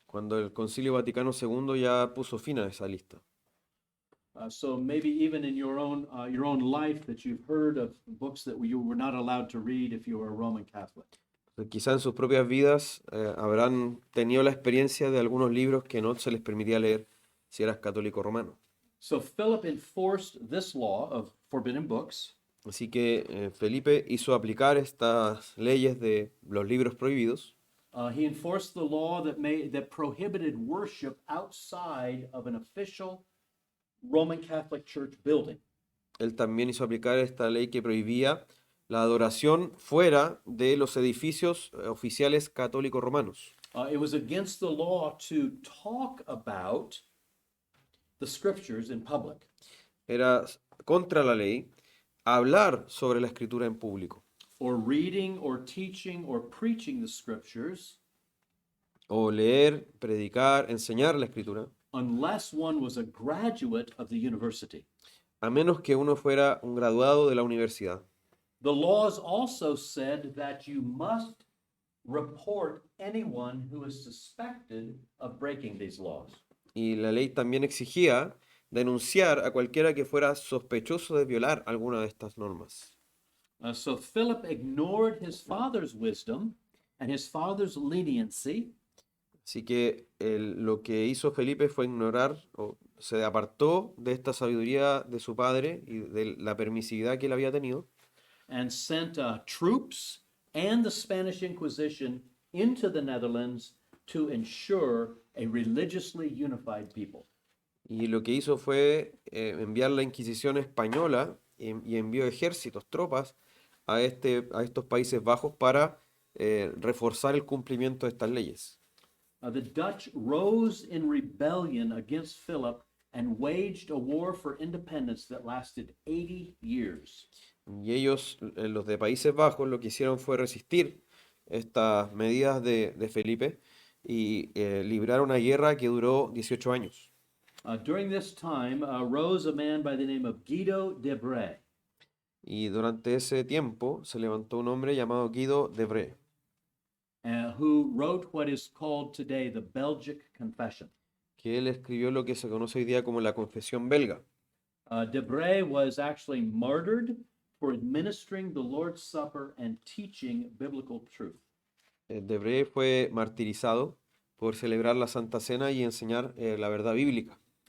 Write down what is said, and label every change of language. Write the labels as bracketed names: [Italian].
[Spanish] cuando el Concilio Vaticano II ya puso fin a esa lista. [English] So maybe even in your own life that you've heard of books that you were not allowed to read if you were a Roman Catholic. [Spanish] Quizá en sus propias vidas habrán tenido la experiencia de algunos libros que no se les permitía leer si eras católico romano. [English] So Philip enforced this law of forbidden books. [Spanish] Así que Felipe hizo aplicar estas leyes de los libros prohibidos. [English] He enforced the law that prohibited worship outside of an official Roman Catholic Church building. [Spanish] Él también hizo aplicar esta ley que prohibía la adoración fuera de los edificios oficiales católicos romanos. [English] It was against the law to talk about the scriptures in public. [Spanish] Era contra la ley hablar sobre la escritura en público, [English] Or reading or teaching or preaching the scriptures [Spanish] o leer, predicar, enseñar la escritura, [English] unless one was a graduate of the university. [Spanish] a menos que uno fuera un graduado de la universidad. [English] The laws also said that you must report anyone who is suspected of breaking these laws. [Spanish] Y la ley también exigía denunciar a cualquiera que fuera sospechoso de violar alguna de estas normas. [English] So Philip ignored his father's wisdom and his father's leniency. [Spanish] Así que lo que hizo Felipe fue ignorar o se apartó de esta sabiduría de su padre y de la permisividad que él había tenido. [English] And sent troops and the Spanish Inquisition into the Netherlands to ensure a religiously unified people. [Spanish] Y lo que hizo fue enviar la Inquisición española y envió ejércitos, tropas a estos Países Bajos para reforzar el cumplimiento de estas leyes. [English] The Dutch rose in rebellion against Philip and waged a war for independence that lasted 80 years. [Spanish] Y ellos, los de Países Bajos, lo que hicieron fue resistir estas medidas de Felipe y librar una guerra que duró 18 años. [English] During this time rose a man by the name of Guido de Brès. [Spanish] Y durante ese tiempo se levantó un hombre llamado Guido de Brès, [English] Who wrote what is called today the Belgic Confession. [Spanish] que él escribió lo que se conoce hoy día como la Confesión Belga. [English] De Brès was actually martyred for administering the Lord's Supper and teaching biblical truth. [Spanish] De Brès fue martirizado por celebrar la Santa Cena y enseñar la verdad bíblica.